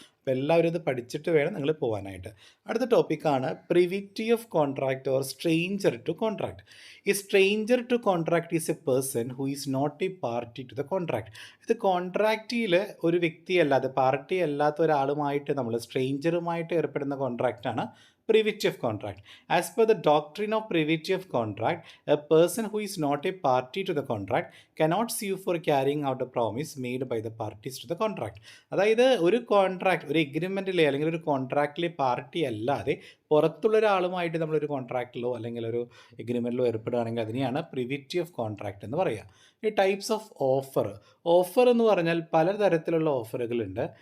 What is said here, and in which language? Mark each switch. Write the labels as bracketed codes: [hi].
[ml] അപ്പോൾ എല്ലാവരും ഇത് പഠിച്ചിട്ട് വേണം നിങ്ങൾ പോകാനായിട്ട്. അടുത്ത ടോപ്പിക്കാണ് [en] Privity of contract or stranger to contract. ഈ stranger to contract is a person who is not a party to the contract. [ml] ഇത് കോൺട്രാക്റ്റിൽ ഒരു വ്യക്തിയല്ലാതെ, പാർട്ടി അല്ലാത്ത ഒരാളുമായിട്ട് നമ്മൾ സ്ട്രേഞ്ചറുമായിട്ട് ഏർപ്പെടുന്ന കോൺട്രാക്റ്റാണ് privity of contract. [en] As per the doctrine of privity of contract, a person who is not a party to the contract cannot sue for carrying out a promise made by the parties to the contract. [ml] അതായത് ഒരു contract, ഒരു എഗ്രിമെൻറ്റിലെ അല്ലെങ്കിൽ ഒരു കോൺട്രാക്റ്റിലെ party അല്ലാതെ പുറത്തുള്ള ഒരാളുമായിട്ട് നമ്മളൊരു കോൺട്രാക്റ്റിലോ അല്ലെങ്കിൽ ഒരു എഗ്രിമെൻറ്റിലോ ഏർപ്പെടുകയാണെങ്കിൽ അതിനെയാണ് പ്രിവിറ്റി ഓഫ് കോൺട്രാക്റ്റ് എന്ന് പറയുക. ഈ ടൈപ്സ് ഓഫ് ഓഫർ എന്ന് പറഞ്ഞാൽ പലതരത്തിലുള്ള ഓഫറുകളുണ്ട്.